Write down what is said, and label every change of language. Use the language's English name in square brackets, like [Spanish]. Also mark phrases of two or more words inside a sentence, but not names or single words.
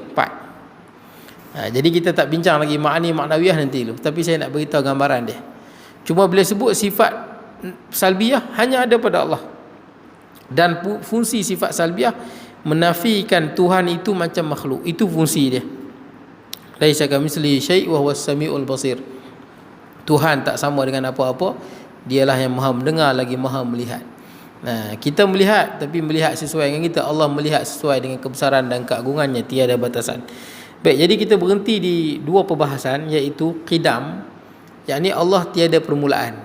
[Malay] 4. Jadi kita tak bincang lagi ma'ani, ma'nawiyah nanti dulu. Tapi saya nak beritahu gambaran dia. Cuma bila sebut sifat salbiyah hanya ada pada Allah. Dan fungsi sifat salbiyah menafikan Tuhan itu macam makhluk. Itu fungsi dia. [Arabic] ليس كمثله شيء وهو السميع البصير. [Malay] Tuhan tak sama dengan apa-apa, dialah yang maha mendengar lagi maha melihat. Kita melihat, tapi melihat sesuai dengan kita. Allah melihat sesuai dengan kebesaran dan keagungannya, tiada batasan. Baik, jadi kita berhenti di 2 perbahasan, iaitu qidam, yakni Allah tiada permulaan.